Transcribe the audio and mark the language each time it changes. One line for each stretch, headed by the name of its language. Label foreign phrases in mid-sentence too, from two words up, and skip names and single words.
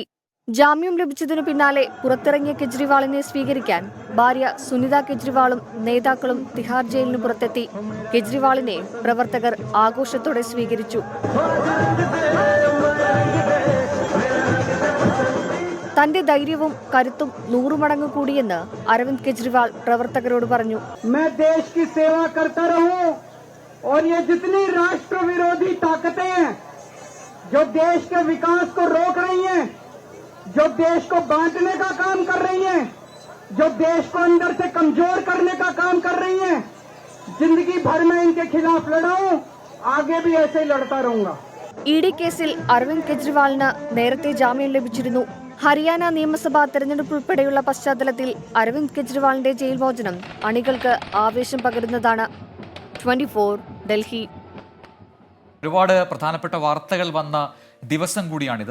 Malayalam: ജാമ്യം ലഭിച്ചതിനു പിന്നാലെ പുറത്തിറങ്ങിയ കെജ്രിവാളിനെ സ്വീകരിക്കാൻ ഭാര്യ സുനിത കെജ്രിവാളും നേതാക്കളും തിഹാർ ജയിലിന് പുറത്തെത്തി. കെജ്രിവാളിനെ പ്രവർത്തകർ ആഘോഷത്തോടെ സ്വീകരിച്ചു. തന്റെ ധൈര്യവും കരുത്തും 100 മടങ്ങ് കൂടിയെന്ന് അരവിന്ദ് കെജ്രിവാൾ പ്രവർത്തകരോട് പറഞ്ഞു.
Hindi: और ये जितनी राष्ट्र विरोधी ताकतें हैं जो देश के विकास को रोक रही हैं, जो देश को बांटने का काम कर रही हैं, जो देश को अंदर से कमजोर करने का काम कर रही हैं, जिंदगी भर में इनके खिलाफ लड़ा हूं, आगे भी ऐसे ही लड़ता रहूंगा.
Malayalam: ED കേസിൽ അരവിന്ദ് കെജ്രിവാളിന് നേരത്തെ ജാമ്യം ലഭിച്ചിരുന്നു. ഹരിയാന നിയമസഭാ തെരഞ്ഞെടുപ്പ് ഉൾപ്പെടെയുള്ള പശ്ചാത്തലത്തിൽ അരവിന്ദ് കെജ്രിവാളിന്റെ ജയിൽ മോചനം അണികൾക്ക് ആവേശം പകരുന്നതാണ്. 24 ഡൽഹി. ഒരുപാട് പ്രധാനപ്പെട്ട വാർത്തകൾ വന്ന ദിവസം കൂടിയാണിത്.